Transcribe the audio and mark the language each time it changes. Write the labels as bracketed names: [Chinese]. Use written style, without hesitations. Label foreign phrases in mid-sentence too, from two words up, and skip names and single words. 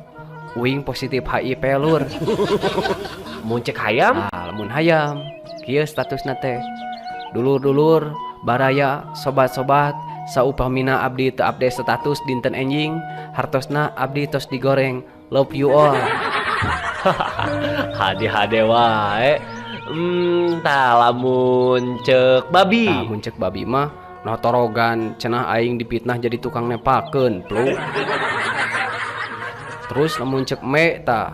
[Sundanese] Uing positif HIV lur. Mun cek hayam? Lamun hayam kieu statusna teh. Dulur-dulur, baraya, sobat-sobat, saupamina abdi teu update status dinten enjing, hartosna abdi tos digoreng. [English] Love you all. [Sundanese] Hade wae. Lamun cek babi. Lamun cek babi mah notorogan cenah aing dipitnah jadi tukang nepakeun, plung. Terus lamun cek me tah